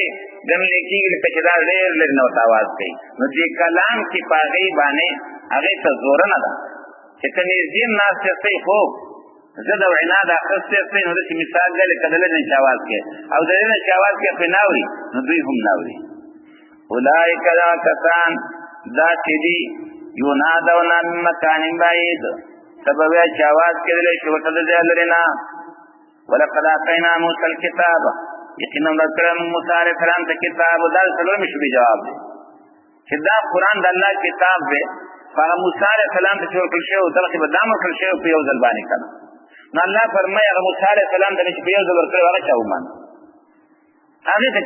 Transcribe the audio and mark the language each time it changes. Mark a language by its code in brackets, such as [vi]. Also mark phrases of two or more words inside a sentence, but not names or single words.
[ps] ګڼلی کېږي لکه چې دا ډېر لرې نه ورته اواز کوي نو دې کلام کې په هغې باندې هغې ته زورنه ده چې که نږدې هم ناست یاستئ خو زه د وینا د اخیستی یاستئ نو داسې مثال دی لکه د لرې نه چې اواز کوي او د لرې نه چې اواز کوي پرې نه اوري نو دوی هم نه اوري اولئک دا کسان دا چې دي [ar] ینادون من مکان بعید [ps] سبب یا چې اواز کېدلی شي ورته د ځای لرې نه [ar] ولقد آتینا موسی الکتاب [ps] یقینا ورکړم موسی علیه السلام ته کتاب دا څلورمې شبې جواب دی چې دا قرآن د الله کتاب دی هغه موسی علیه السلام ته چې ورکړل شوی دغسې به دا ورکړل شوی په یو ځل باندې که نه نو الله فرمایي هغه موسی [ar] علیه السلام [ps] ته چې په یو ځل ورکړی هغه چا ومانه هغې ته چا